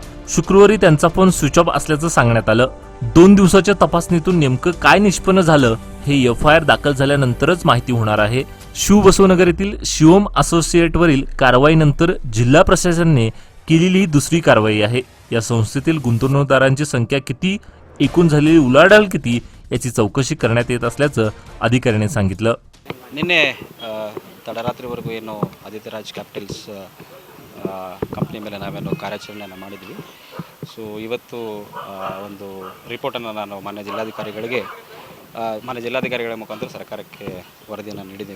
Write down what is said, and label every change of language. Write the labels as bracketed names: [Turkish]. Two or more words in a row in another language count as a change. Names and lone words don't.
[Marathi] शुक्रवारी त्यांचा फोन स्विच ऑफ असल्याचं सांगण्यात आलं। 2 दिवसाच्या तपासणीतून नेमकं काय निष्पन्न झालं हे एफआयआर दाखल झाल्यानंतरच माहिती होणार आहे। शिवबसवनगर येथील शिवम असोसिएटवरील कारवाईनंतर जिल्हा प्रशासनाने केलेली ही दुसरी कारवाई आहे। या संस्थेतील गुंतवणूकदारांची संख्या किती, एकूण झालेली उलाढाल किती याची चौकशी करण्यात येत असल्याचं अधिकाऱ्यांनी सांगितलं। [Kannada] ನಿನ್ನೆ ತಡರಾತ್ರಿವರೆಗೂ ಏನು ಆದಿತ್ಯರಾಜ್ ಕ್ಯಾಪಿಟಲ್ಸ್ ಕಂಪ್ನಿ ಮೇಲೆ ನಾವೇನು ಕಾರ್ಯಾಚರಣೆಯನ್ನು ಮಾಡಿದ್ವಿ। ಸೊ ಇವತ್ತು ಒಂದು ರಿಪೋರ್ಟನ್ನು ನಾನು ಮಾನ್ಯ ಜಿಲ್ಲಾಧಿಕಾರಿಗಳ ಮುಖಾಂತರ ಸರ್ಕಾರಕ್ಕೆ ವರದಿಯನ್ನು ನೀಡಿದ್ದೀವಿ।